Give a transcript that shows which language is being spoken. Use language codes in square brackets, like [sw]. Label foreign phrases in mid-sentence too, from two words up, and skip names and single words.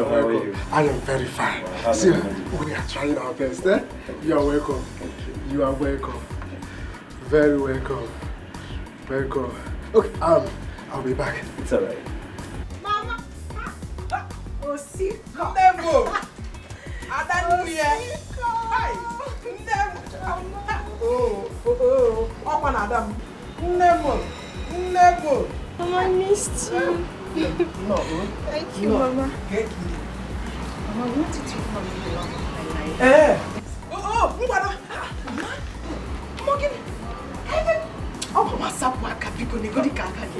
[en] how are you? I am very fine. See, we are trying our best. Eh? You are welcome. You are welcome. Very welcome. Welcome. Okay, I'll be back. It's alright. Mama! Oh, see, Ndemo! Adanuye! Hi! Ndemo! Oh, Open Adam! Ndemo! Mama, I missed you. No. Thank you, Mama. Thank you. Mama, I wanted to come with the love of my life. Mbana! Morgan! Mama, sapwa kapiko ni godi kaka ke.